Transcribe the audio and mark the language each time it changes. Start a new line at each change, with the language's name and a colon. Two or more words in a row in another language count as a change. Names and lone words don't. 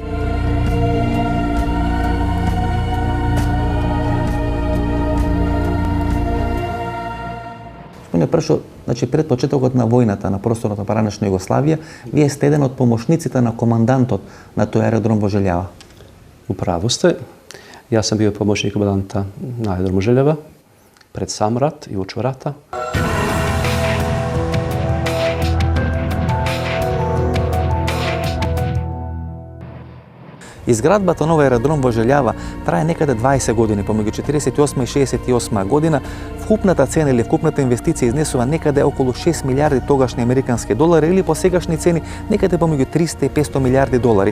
Macedonian: Прашо, значи пред почетокот на војната на просторот на поранешна Југославија, вие сте еден од помошниците на командантот на тој аеродром во Желјава.
Croatian: Upravo ste. Ja sam bio pomoćnik komandanta na aerodromu Željava pred sam rat i uoči rata.
Macedonian: Изградбата на овој аеродром во Желјава трае некаде 20 години, помеѓу 48 и 68 година. Вкупната цена или вкупната инвестиција изнесува некаде околу 6 милиарди тогашни американски долари или по сегашни цени некаде помеѓу 300 и 500 милиарди долари.